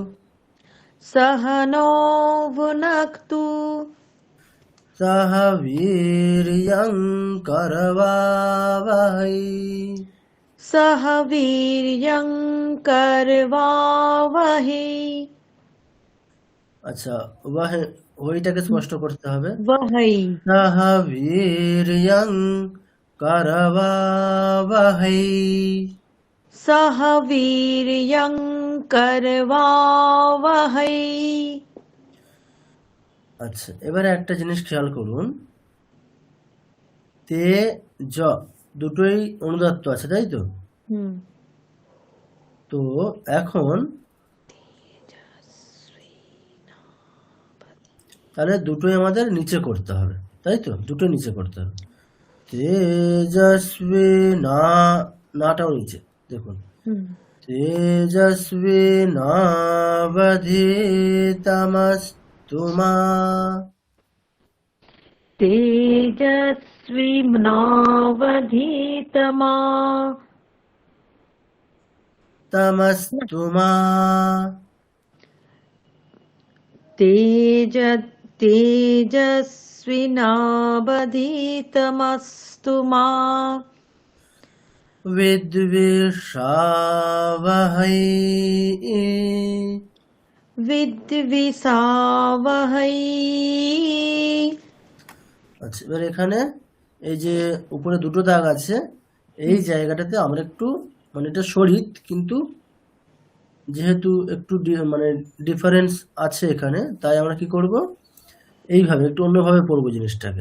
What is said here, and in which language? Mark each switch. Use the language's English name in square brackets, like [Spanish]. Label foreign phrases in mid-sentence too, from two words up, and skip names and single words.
[Sanskrit] सहनो भुनक्तु सह वीर्यं करवावहै सह वीर्यं करवावहै। [Bangla] আচ্ছা, ওইটাকে স্পষ্ট করতে হবে। [Sanskrit] वहै सह वीर्यं करवावहै। सह वीर्यं करवावहै। [Bangla] আচ্ছা, এবারে একটা জিনিস খেয়াল করুন, তে জ দুটোই অনুদাত্ত আছে, তাই তো? তো এখন তাহলে দুটোই আমাদের নিচে করতে হবে, তাই তো? দুটোই নিচে করতে হবে। তেজস্বী নাটাও নিচে, দেখুন, [Sanskrit] তেজস্বী নাবধিতমস্তু মা तेजस्वी नावधीतमा तमस्तु मा तेजस्वी नावधीतमस्तु मा विद्विषावहै विद्विषावहै। [Bangla] আচ্ছা, এবার এখানে এই যে উপরে দুটো দাগ আছে, এই জায়গাটাতে আমরা একটু মানে এটা শরীর, কিন্তু যেহেতু একটু মানে ডিফারেন্স আছে এখানে, তাই আমরা কি করব, এইভাবে একটু অন্যভাবে পড়বো জিনিসটাকে।